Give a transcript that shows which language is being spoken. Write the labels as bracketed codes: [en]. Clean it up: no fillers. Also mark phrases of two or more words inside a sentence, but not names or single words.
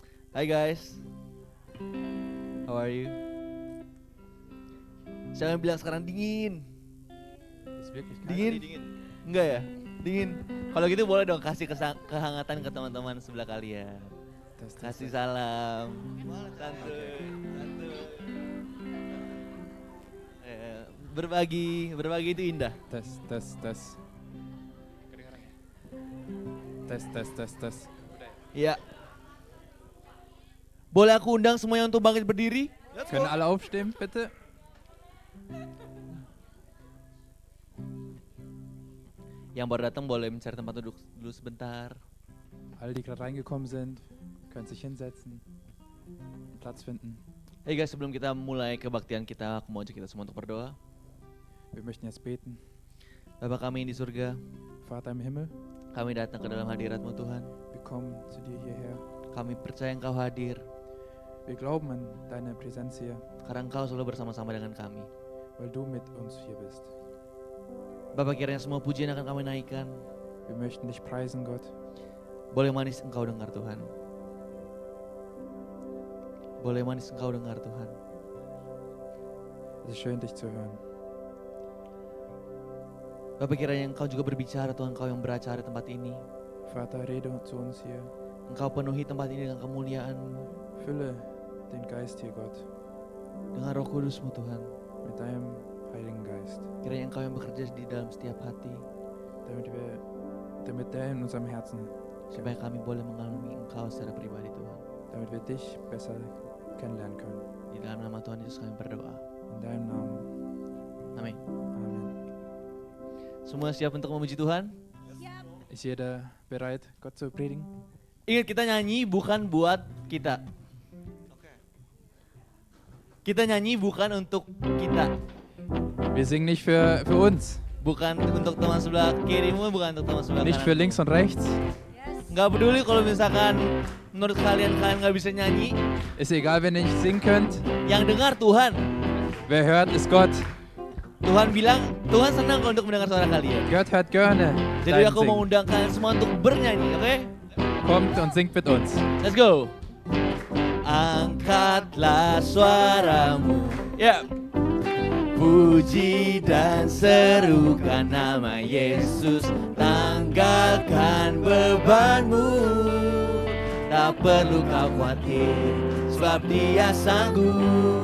[en] Hai guys, how are you? [id] Jangan bilang sekarang dingin. [de] Ist wirklich kalt. [id] Dingin? Enggak ya? Dingin. Kalau gitu boleh dong kasih kehangatan ke teman-teman sebelah kalian. Tes, tes, Kasih tes. salam. Santuy. Berbagi itu indah. Tes, tes, tes. Tes, tes, tes, tes. Iya. Boleh aku undang semuanya untuk bangkit berdiri? [de] Können alle aufstehen, bitte? [id] Yang baru datang boleh mencari tempat duduk dulu sebentar. [de] Alle, die gerade reingekommen sind, können sich hinsetzen, Platz finden. [en] Hey guys, [id] sebelum kita mulai kebaktian kita, aku mau ajak kita semua untuk berdoa. [de] Wir möchten jetzt beten. [id] Bapa kami yang di surga, [de] Vater im Himmel, [id] kami datang ke dalam hadirat-Mu Tuhan. [de] wir kommen zu dir hierher. [id] Kami percaya Engkau hadir, [de] Wir glauben an deine Präsenz hier, [id] karena Engkau selalu bersama-sama dengan kami. [de] weil du mit uns hier bist. [id] Bapak, kiranya semua pujian akan kami naikkan. [de] Wir möchten dich preisen, Gott. [id] Boleh manis Engkau dengar Tuhan. Boleh manis Engkau dengar Tuhan. [de] Es ist schön, dich zu hören. [id] Bapak, kiranya Engkau juga berbicara Tuhan, Engkau yang beracara di tempat ini. [de] Vater, rede zu uns hier. [id] Engkau penuhi tempat ini dengan kemuliaan-Mu, [de] Fülle den Geist hier, Gott, [id] dengan Roh Kudus-Mu Tuhan. [de] mit deinem Heiligen Geist, [id] Kiranya Engkau yang bekerja di dalam setiap hati, [de] damit der in unserem Herzen, [id] supaya kami boleh mengalami Engkau secara pribadi Tuhan. [de] damit wir dich besser kennenlernen können. [id] Di dalam nama Tuhan Yesus kami berdoa. [de] In deinem Namen. [id] Amin. [de] Amen. [id] Semua siap untuk memuji Tuhan? [de] Ist jeder bereit, Gott zu predigen? [id] Ingat, kita nyanyi bukan buat kita. Kita nyanyi bukan untuk kita. [de] Wir singen nicht für uns, [id] Bukan untuk teman sebelah kirimu, bukan untuk teman sebelah [de] nicht für [id] kanan. [de] links und rechts. [id] Nggak peduli kalau misalkan menurut kalian nggak bisa nyanyi. [de] Ist egal, wenn ihr nicht singen könnt. [id] Yang dengar Tuhan. [de] Wer hört, ist Gott. [id] Tuhan bilang, Tuhan senang kalau untuk mendengar suara kalian. [de] Gott hört gerne [id] Jadi [de] dein [id] aku mau [de] Singen. [id] undang kalian semua untuk bernyanyi, oke? [de] Kommt und singt mit uns. [en] Let's go. [id] Angkatlah suaramu, ya. Puji dan serukan nama Yesus. Tanggalkan bebanmu. Tak perlu kau khawatir, sebab Dia sanggup.